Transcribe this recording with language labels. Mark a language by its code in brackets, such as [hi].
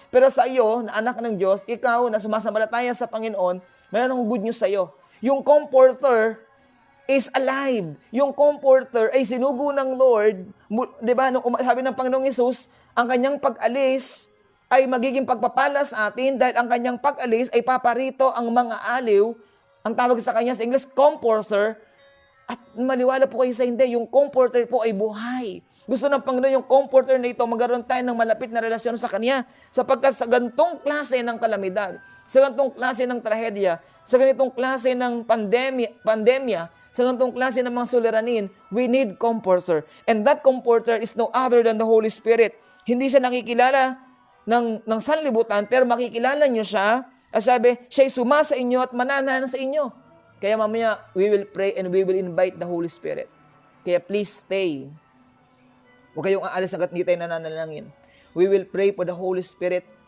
[tl] Pero sa iyo, na anak ng Diyos, ikaw na sumasampalataya sa Panginoon, mayroon akong good news sa iyo. [en] Yung comforter is alive. [tl] Yung comforter ay sinugo ng Lord. Diba? Sabi ng Panginoong Hesus, ang kanyang pag-alis ay magiging pagpapala sa atin dahil ang kanyang pag-alis ay paparito ang mga aliw. Ang tawag sa kanya sa English, comforter. At maliwala po kayo sa hindi, yung comforter po ay buhay. Gusto ng Panginoon yung comforter na ito, magkaroon tayo ng malapit na relasyon sa Kanya. Sapagkat sa gantong klase ng kalamidad, sa gantong klase ng trahedya, sa ganitong klase ng pandemya, sa gantong klase ng mga suliranin, [en] we need comforter. And that comforter is no other than the Holy Spirit. [tl] Hindi siya nakikilala ng sanlibutan, pero makikilala nyo siya. At sabi, siya'y sumasa inyo at mananahan sa inyo. Kaya mamaya, [en] we will pray and we will invite the Holy Spirit. [tl] Kaya [en] please stay. [tl] Huwag kayong aalis hanggat hindi tayo nananalangin. [en] We will pray for the Holy Spirit.